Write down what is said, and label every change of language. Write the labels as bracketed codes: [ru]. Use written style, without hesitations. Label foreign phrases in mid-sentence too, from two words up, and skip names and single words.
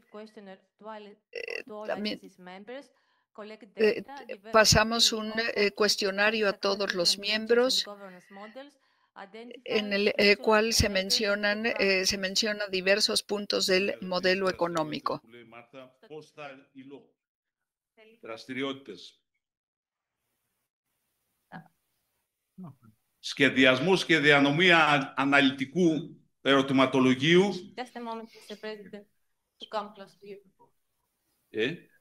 [es] También pasamos un cuestionario a todos los miembros en el cual se menciona diversos puntos del modelo económico. [el] Σχεδιασμός και διανομή αναλυτικού ερωτηματολογίου. [en] Just a moment, Mr. President, to come close to you.